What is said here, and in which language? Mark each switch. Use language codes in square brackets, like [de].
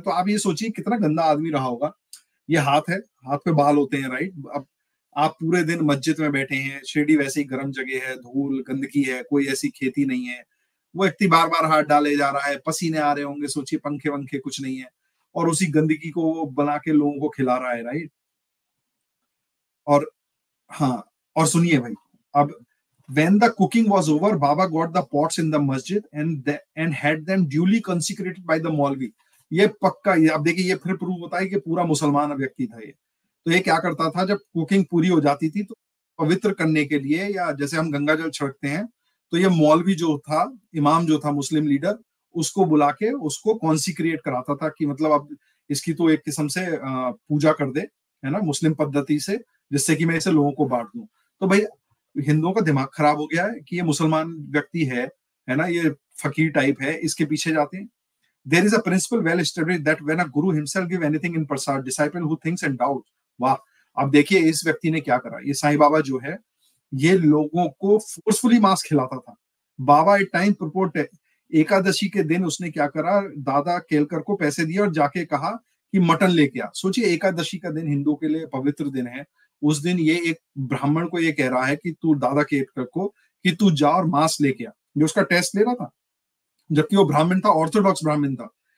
[hi] तो आप ये सोचिए कितना गंदा आदमी रहा होगा। ये हाथ है, हाथ पे बाल होते हैं, राइट। अब आप पूरे दिन मस्जिद में बैठे हैं, शिरडी वैसे ही गर्म जगह है, धूल गंदगी है, कोई ऐसी खेती नहीं है, वो व्यक्ति बार बार हाथ डाले जा रहा है, पसीने आ रहे होंगे, सोचिए पंखे वंखे कुछ नहीं है, और उसी गंदगी को वो बना के लोगों को खिला रहा है, राइट। और हाँ, और सुनिए भाई, अब [en] when the cooking was over, Baba got the pots in the masjid and had them duly consecrated by the Maulvi। [hi] ये पक्का, ये अब देखिए, ये फिर प्रूव होता है कि पूरा मुसलमान व्यक्ति था ये। तो ये क्या करता था, जब कुकिंग पूरी हो जाती थी तो पवित्र करने के लिए, या जैसे हम गंगा जल छिड़कते हैं, तो ये मौलवी जो था, इमाम जो था, मुस्लिम लीडर, उसको बुला के उसको कॉन्सिक्रेट कराता था, कि मतलब अब इसकी तो एक किस्म से पूजा कर दे, है ना, मुस्लिम पद्धति से, जिससे कि मैं इसे लोगों को बांट दूं। तो भाई हिंदुओं का दिमाग खराब हो गया है कि ये मुसलमान व्यक्ति है ना, ये फकीर टाइप है, इसके पीछे जाते हैं। [en] There is a principle well established that when a guru himself give anything in prasad, disciple who thinks and doubts। [hi] वाह, अब देखिए इस व्यक्ति ने क्या करा। ये साईं बाबा जो है, ये लोगों को फोर्सफुली मांस खिलाता था। बाबा एक टाइम प्रपोर्ट है, एकादशी के दिन उसने क्या करा, दादा केलकर को पैसे दिए और जाके कहा कि मटन लेके आ। सोचिए, एकादशी का दिन हिंदुओं के लिए पवित्र दिन है, उस दिन ये एक ब्राह्मण को ये कह रहा है कि तू दादा केलकर को कि तू जा और मांस लेके आ, जो उसका टेस्ट ले रहा था, जबकि वो ब्राह्मण था, ऑर्थोडॉक्स ब्राह्मण था।